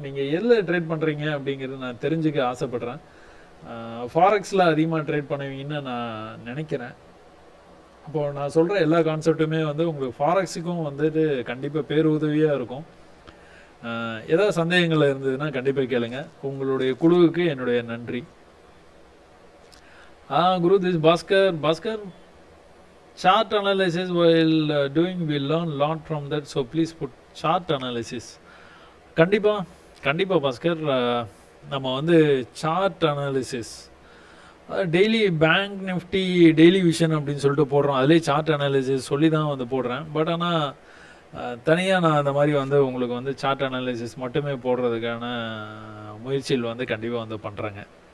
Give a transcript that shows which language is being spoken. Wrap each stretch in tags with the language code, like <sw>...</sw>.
<ta>நீங்கள் எதில் ட்ரேட் பண்ணுறீங்க அப்படிங்கிறது நான் தெரிஞ்சுக்க ஆசைப்பட்றேன். ஃபாரெக்ஸில் அதிகமாக ட்ரேட் பண்ணுவீங்கன்னு நான் நினைக்கிறேன். அப்போது நான் சொல்கிற எல்லா கான்செப்ட்டுமே வந்து உங்களுக்கு ஃபாரெக்ஸுக்கும் வந்துட்டு கண்டிப்பாக பேருதவியாக இருக்கும். ஏதாவது சந்தேகங்கள் இருந்ததுன்னா கண்டிப்பாக கேளுங்க. உங்களுடைய குழுவுக்கு என்னுடைய நன்றி.</ta> <en>Guru, this Bhaskar chart analysis while doing we learn lot from that, so please put chart analysis.</en> <ta>கண்டிப்பாக பாஸ்கர், நம்ம வந்து chart analysis daily bank Nifty daily vision அப்படின்னு சொல்லிட்டு போடுறோம். அதிலே சார்ட் அனாலிசிஸ் சொல்லி தான் வந்து போடுறேன். பட் ஆனால் தனியாக நான் அந்த மாதிரி வந்து உங்களுக்கு வந்து சார்ட் அனாலிசிஸ் மட்டுமே போடுறதுக்கான முயற்சிகள் வந்து கண்டிப்பாக வந்து பண்ணுறேங்க.</ta>